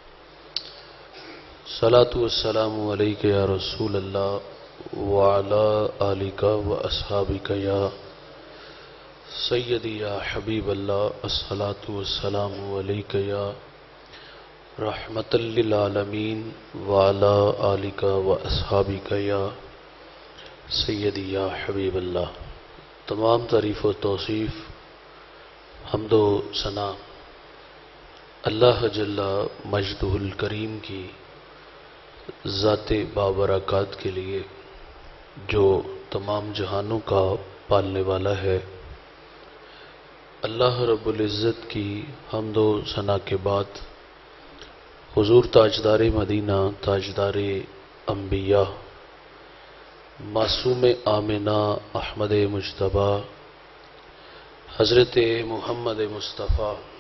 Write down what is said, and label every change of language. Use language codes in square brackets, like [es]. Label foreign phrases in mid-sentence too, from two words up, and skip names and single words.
[ar] صلاۃ والسلام علیک یا رسول اللہ وعلی آلک واصحابک یا سیدی یا حبیب اللہ، الصلاۃ والسلام علیک یا رحمت للعالمین وعلی آلک واصحابک یا سیدی یا حبیب اللہ۔ [ur] تمام تعریف و توصیف، حمد و ثنا اللہ [ar] جل مجدہ الکریم [ur] کی ذات بابرکات کے لیے جو تمام جہانوں کا پالنے والا ہے۔ اللہ [ar] رب العزت [ur] کی حمد و ثنا کے بعد حضور تاجدار مدینہ، تاجدار انبیاء، معصوم آمنہ احمد مجتبیٰ حضرت محمد مصطفیٰ